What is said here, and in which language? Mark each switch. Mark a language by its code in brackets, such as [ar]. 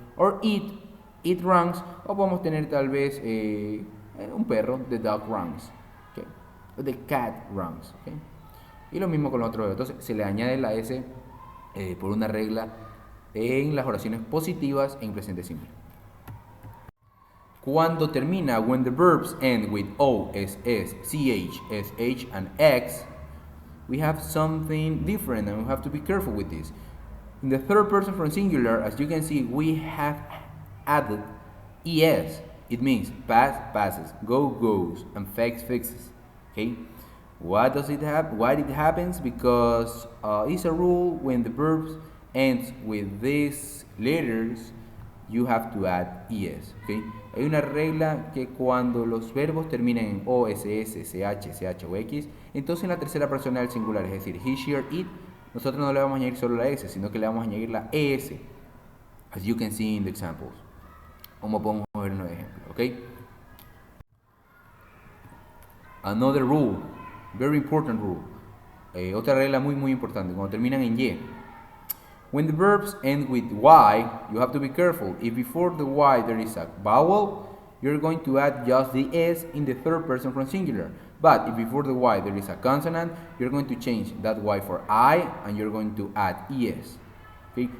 [es] O [en] it runs, [es] o podemos tener tal vez un perro, [en] the dog runs, [es] ¿ok? O [en] the cat runs, [es] ¿ok? Y lo mismo con los otros. Entonces se le añade la s por una regla en las oraciones positivas en presente simple. Cuando termina, [en] when the verbs end with o, s, ch, sh, and x, we have something different and we have to be careful with this. In the third person from singular, as you can see, we have added es. It means pass, passes, go, goes, and fix, fixes. Okay? What does it happen? Why it happens? Because it's a rule when the verbs ends with these letters, you have to add es. Okay? [es] Hay una regla que cuando los verbos terminen en o, ss, ch, ch o x, entonces en la tercera persona del singular, es decir, [en] he, she, or it, [es] nosotros no le vamos a añadir solo la s, sino que le vamos a añadir la es, [en] as you can see in the examples. [es] Como podemos ver en los ejemplos, ¿ok? [en] Another rule, very important rule. [es] Otra regla muy importante, cuando terminan en y. [en] When the verbs end with y, you have to be careful. If before the y there is a vowel, you're going to add just the s in the third person from singular. But if before the y there is a consonant, you're going to change that y for I, and you're going to add es. Okay?